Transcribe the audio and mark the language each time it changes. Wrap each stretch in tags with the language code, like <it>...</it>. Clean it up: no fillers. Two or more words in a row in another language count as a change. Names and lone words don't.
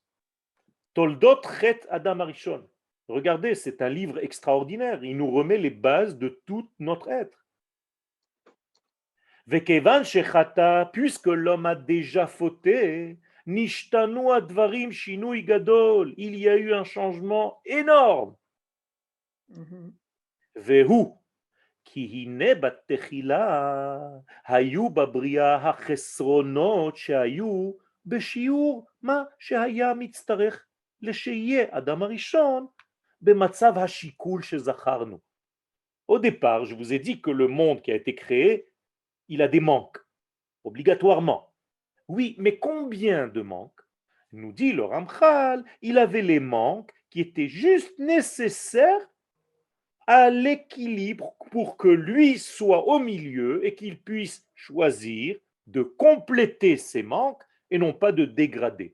<fr>Toldot Chet Adam Arishon. Regardez, c'est un livre extraordinaire. Il nous remet les bases de tout notre être.</fr> <he>וכיון שחטא,</he> <fr>puisque l'homme a déjà fauté,</fr> <he>נשתנו הדברים שינוי גדול,</he> <fr>il y a eu un changement énorme.</fr> <he>Vehu, כי הנה בתחילה היו בבריאה החסרונות שהיו בשיעור מה שהיה מצטרך לשיהיה אדם הראשון במצב השיקול שזכרנו.</he> <fr>Au départ, je vous ai dit que le monde qui a été créé, il a des manques, obligatoirement. Oui, mais combien de manques? Nous dit le Ramchal, il avait les manques qui étaient juste nécessaires à l'équilibre pour que lui soit au milieu et qu'il puisse choisir de compléter ses manques et non pas de dégrader.</fr>